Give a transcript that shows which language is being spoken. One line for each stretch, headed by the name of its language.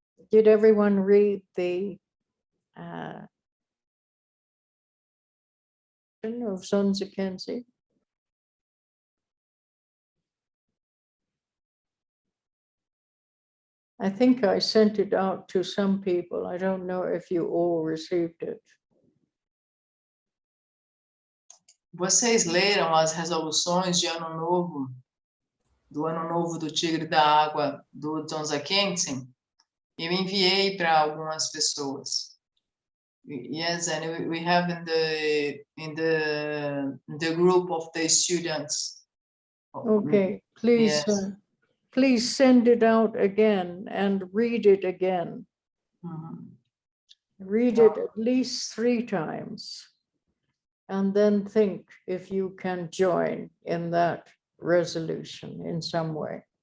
English: Did everyone read the of Khyentse? I think I sent it out to some people. I don't know if you all received it.
Portuguese: Vocês leram as resoluções de Ano Novo, do Ano Novo do Tigre da Água, do Dzongsar? Eu enviei para algumas pessoas.
English: Yes, and we have in the group of the students. Okay, please, Yes. Please send it out again and read it again. Read it at least 3 times, and then think if you can join in that resolution in some way.